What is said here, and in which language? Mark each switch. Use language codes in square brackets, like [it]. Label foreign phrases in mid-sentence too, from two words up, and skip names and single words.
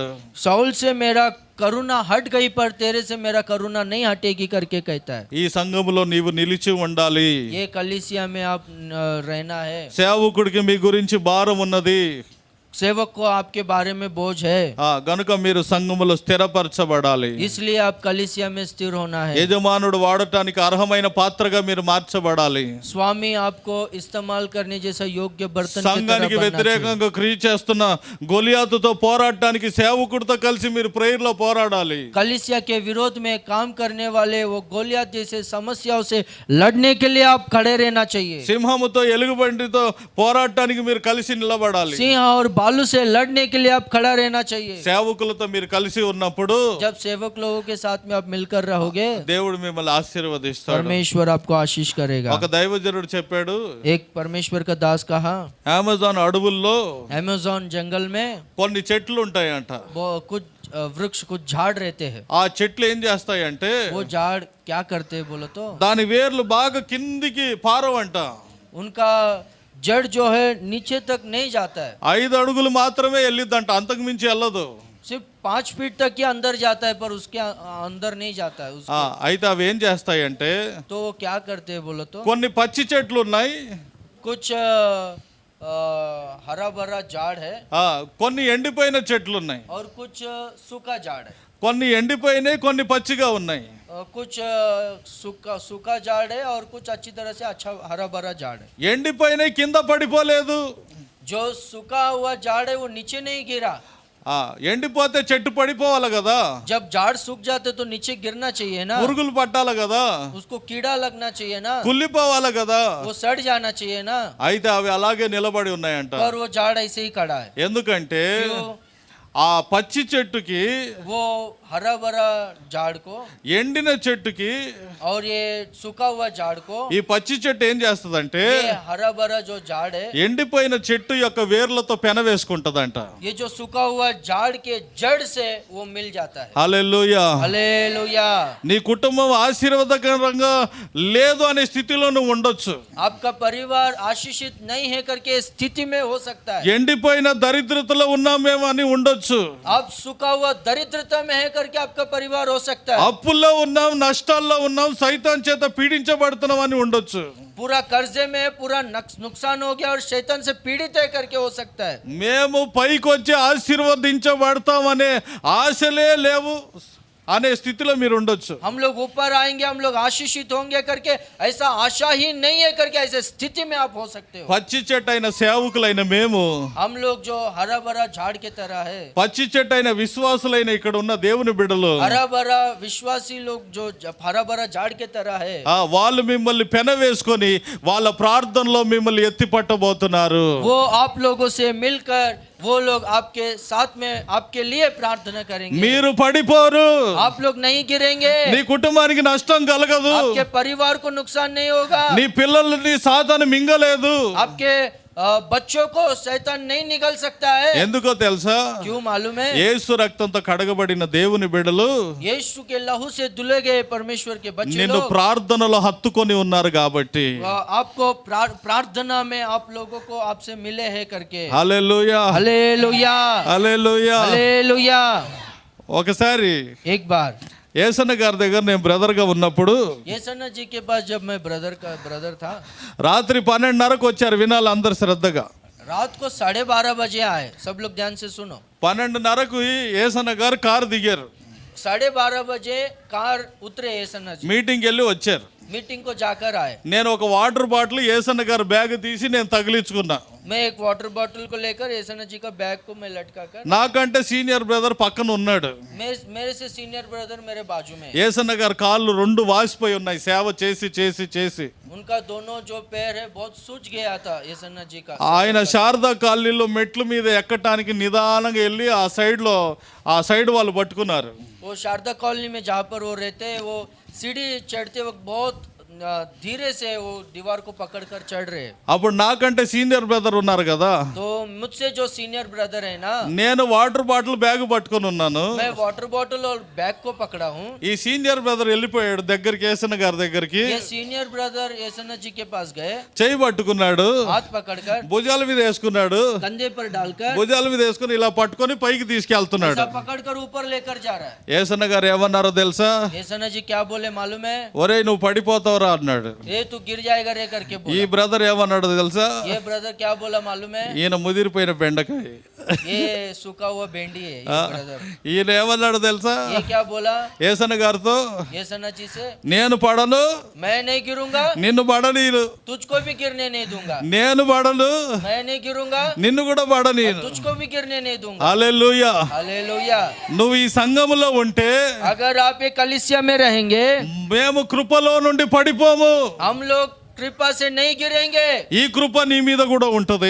[hi] साउल से मेरा करुणा हट गई पर तेरे से मेरा करुणा नहीं हटेगी करके कहता है। [te] ఈ సంఘములో నీవు నిలిచి ఉండాలి. [hi] ये कलीसिया में आप रहना है। [te] సేవకుడికి మీ గురించి భారం ఉన్నది, [hi] सेवक को आपके बारे में बोझ है, [te] గనుక మీరు సంఘములో స్థిరపరచబడాలి. [hi] इसलिए आप कलीसिया में स्थिर होना है। [te] యజమానుడు వాడటానికి అర్హమైన పాత్రగా మీరు మార్చబడాలి. [hi] स्वामी आपको इस्तेमाल करने जैसा योग्य बर्तन की तरह [te] సంఘానికి [hi] बनना चाहिए। [te] వ్యతిరేకంగా క్రియ చేస్తున్న గొలియాతుతో పోరాడటానికి సేవకుడితో కలిసి మీరు ప్రేయర్ లో పోరాడాలి. [hi] कलीसिया के विरोध में काम करने वाले वो गोलियत जैसे समस्याओं से लड़ने के लिए आप खड़े रहना चाहिए। [te] సింహముతో ఎలుగుబంటితో పోరాడటానికి మీరు కలిసి నిలబడాలి. [hi] सिंह और बालू से लड़ने के लिए आप खड़ा रहना चाहिए। [te] సేవకులతో మీరు కలిసి ఉన్నప్పుడు [hi] जब सेवक लोगों के साथ में आप मिलकर रहोगे, [te] దేవుడు మిమ్మల్ని ఆశీర్వదిస్తాడు. [hi] परमेश्वर आपको आशीष करेगा। [te] ఒక దైవజనుడు చెప్పాడు, [hi] एक परमेश्वर का दास कहा, [te] అమెజాన్ అడవుల్లో [hi] अमेज़न जंगल में [te] కొన్ని చెట్లు ఉంటాయంట. [hi] वो कुछ वृक्ष, कुछ झाड़ रहते हैं। [te] ఆ చెట్లు ఏం చేస్తాయంటే [hi] वो झाड़ क्या करते हैं बोलो तो, [te] దాని వేర్లు బాగా కిందికి పారవంట. [hi] उनका जड़ जो है नीचे तक नहीं जाता है, [te] 5 అడుగులు మాత్రమే వెళ్ళిద్దంట, అంతకు మించి వెళ్ళదు. [hi] सिर्फ 5 फीट तक ही अंदर जाता है, पर उसके अंदर नहीं जाता है उसको। [te] అయితే అవి ఏం చేస్తాయంటే [hi] तो वो क्या करते हैं बोलो तो, [te] కొన్ని పచ్చి చెట్లు ఉన్నాయి, [hi] कुछ हरा भरा झाड़ है [te] కొన్ని ఎండిపోయిన చెట్లు ఉన్నాయి, [hi] और कुछ सूखा झाड़ है। [te] కొన్ని ఎండిపోయినాయి, కొన్ని పచ్చిగా ఉన్నాయి. [hi] कुछ सूखा झाड़ है और कुछ अच्छी तरह से अच्छा हरा भरा झाड़ है। [te] ఎండిపోయినాయి కింద పడిపోలేదు. [hi] जो सूखा हुआ झाड़ है वो नीचे नहीं गिरा। [te] ఎండిపోతే చెట్టు పడిపోవాలి కదా, [hi] जब झाड़ सूख जाते तो नीचे गिरना चाहिए ना, [te] పురుగులు పట్టాలి కదా, [hi] उसको कीड़ा लगना चाहिए ना, [te] కుళ్ళిపోవాలి కదా. [hi] वो सड़ जाना चाहिए ना, [te] అయితే అవి అలాగే నిలబడి ఉన్నాయంట. [hi] पर वो झाड़ ऐसे ही खड़ा है। [te] ఎందుకంటే [hi] क्यों? [te] ఆ పచ్చి చెట్టుకి, [hi] वो हरा भरा झाड़ को [te] ఎండిన చెట్టుకి, [hi] और ये सूखा हुआ झाड़ को, [te] ఈ పచ్చి చెట్టు ఏం చేస్తదంటే [hi] ये हरा भरा जो झाड़ है, [te] ఎండిపోయిన చెట్టు యొక్క వేర్లతో పెన వేసుకుంటదంట. [hi] ये जो सूखा हुआ झाड़ के जड़ से वो मिल जाता है। [te] హల్లెలూయా. [hi] हालेलुया। [te] నీ కుటుంబం ఆశీర్వాదకరంగా లేదు అనే స్థితిలో నువ్వు ఉండొచ్చు. [hi] आपका परिवार आशीषित नहीं है करके स्थिति में हो सकता है। [te] ఎండిపోయిన దరిద్రతలో ఉన్నామేమో అని ఉండొచ్చు. [hi] आप सूखा हुआ दरिद्रता में है करके आपका परिवार हो सकता है। [te] అప్పుల్లో ఉన్నాం, నష్టాల్లో ఉన్నాం, సైతాన్ చేత పీడించబడుతున్నాం అని ఉండొచ్చు. [hi] पूरा कर्जे में पूरा नुकसान हो गया और शैतान से पीड़ित है करके हो सकता है। [te] మేము పైకి వచ్చి ఆశీర్వదించబడతామనే ఆశలే లేవు అనే స్థితిలో మీరు ఉండొచ్చు. [hi] हम लोग ऊपर आएंगे, हम लोग आशीषित होंगे करके ऐसा आशा ही नहीं है करके ऐसे स्थिति में आप हो सकते हो। [te] పచ్చి చెట్టు అయిన సేవకులైన మేము, [hi] हम लोग जो हरा भरा झाड़ के तरह है, [te] పచ్చి చెట్టు అయిన విశ్వాసులైన ఇక్కడ ఉన్న దేవుని బిడ్డలు, [hi] हरा भरा विश्वासी लोग जो हरा भरा झाड़ के तरह है, [te] వాళ్ళు మిమ్మల్ని పెన వేసుకొని వాళ్ళ ప్రార్థనలో మిమ్మల్ని ఎత్తి పట్టబోతున్నారు. [hi] वो आप लोगों से मिलकर वो लोग आपके साथ में आपके लिए प्रार्थना करेंगे। [te] మీరు పడిపోరు, [hi] आप लोग नहीं गिरेंगे, [te] నీ కుటుంబానికి నష్టం కలగదు, [hi] आपके परिवार को नुकसान नहीं होगा, [te] నీ పిల్లల్ని సాతాను మింగలేదు. [hi] आपके बच्चों को शैतान नहीं निगल सकता है। [te] ఎందుకో తెలుసా? [hi] क्यों मालूम है? [te] యేసు రక్తంతో కడగబడిన దేవుని బిడ్డలు [hi] यीशु के लहू से धुले गए परमेश्वर के बच्चे [te] నిన్ను [hi] लोग [te] ప్రార్థనలో హత్తుకొని ఉన్నారు కాబట్టి. [hi] आपको प्रार्थना में आप लोगों को आपसे मिले हैं करके। [te] హల్లెలూయా, [hi] हालेलुया, [te] హల్లెలూయా. [hi] हालेलुया। [te] ఒకసారి [hi] एक बार [te] యేసన్న గారి దగ్గర నేను బ్రదర్ గా ఉన్నప్పుడు, [hi] येसन्ना जी के पास जब मैं ब्रदर था, [te] రాత్రి 12:30కు వచ్చారు. వినాలి అందరు శ్రద్ధగా. [hi] रात को 12:30 बजे आए। सब लोग ध्यान से सुनो। [te] 12:30కు యేసన్న గారు కారు దిగారు. [hi] 12:30 बजे कार उतरे येसन्ना जी, [te] మీటింగ్కి వెళ్ళి వచ్చారు. [hi] मीटिंग को जाकर आए। [te] నేను ఒక [en] water bottle [te] యేసన్న గారి బ్యాగ్ తీసి నేను తగిలించుకున్నా. [hi] मैं एक [en] water bottle [hi] को लेकर येसन्ना जी का बैग को मैं लटका कर, [te] నాకంటే [en] senior brother [te] పక్కన ఉన్నాడు. [hi] मेरे से [en] senior brother [hi] मेरे बाजू में। [te] యేసన్న గారి కాళ్ళు 2 వాసిపోయి ఉన్నాయి సేవ చేసి చేసి చేసి. [hi] उनका दोनों जो पैर है बहुत सूज गया था येसन्ना जी का। [te] ఆయన శారదా కాలనీలో మెట్ల మీద ఎక్కటానికి నిదానంగా వెళ్ళి ఆ సైడ్ వాళ్ళు పట్టుకున్నారు. [hi] वो शारदा कॉलोनी में जहाँ पर वो रहते हैं, वो सीढ़ी चढ़ते वक्त बहुत धीरे से वो दीवार को पकड़कर चढ़ रहे हैं। [te] అప్పుడు నాకంటే [en] senior brother [te] ఉన్నారు కదా, [hi] तो मुझसे जो [en] senior brother [hi] है ना, [te] నేను [en] water bottle bag [te] పట్టుకొని ఉన్నాను. [hi] मैं [en] water bottle [hi] और बैग को पकड़ा हूँ। [te] ఈ [en] senior brother [te] వెళ్ళిపోయాడు దగ్గరికి, యేసన్న గారి దగ్గరికి. [hi] ये [en] senior brother [hi] येसन्ना जी के पास गए, [te] చెయ్యి పట్టుకున్నాడు, [hi] हाथ पकड़कर [te] భుజాల మీద వేసుకున్నాడు, [hi] कंधे पर डालकर [te] భుజాల మీద వేసుకుని ఇలా పట్టుకొని పైకి తీసుకెళ్తున్నాడు. [hi] ऐसा पकड़कर ऊपर लेकर जा रहा है। [te] యేసన్న గారు ఏమన్నారో తెలుసా? [hi] येसन्ना जी क्या बोले मालूम है? [te] ఒరేయ్ నువ్వు పడిపోతావురా అన్నాడు. [hi] ये तू गिर जाएगा रे करके [te] ఈ [hi] बोला। [te] బ్రదర్ ఏమన్నాడు తెలుసా? [hi] ये ब्रदर क्या बोला मालूम है? [te] ఈయన ముదిరిపోయిన బెండకాయ. [hi] ये सूखा हुआ भेंडी है ये ब्रदर। [te] ఈయన ఏమన్నాడు తెలుసా? [hi] ये क्या बोला [te] యేసన్న గారితో? [hi] येसन्ना जी से, [te] నేను పడను, [hi] मैं नहीं गिरूंगा, [te] నిన్ను పడనీను. [hi] तुझको भी गिरने नहीं दूंगा। [te] నేను పడను, [hi] मैं नहीं गिरूंगा, [te] నిన్ను కూడా పడనీను. [hi] तुझको भी गिरने नहीं दूंगा। [te] హల్లెలూయా. [hi] हालेलुया। [te] నువ్వు ఈ సంఘములో ఉంటే [hi] अगर आप ये कलीसिया में रहेंगे, [te] మేము కృపలో నుండి పడిపోము. [hi] हम लोग कृपा से नहीं गिरेंगे, [te] ఈ కృప నీ మీద కూడా ఉంటది.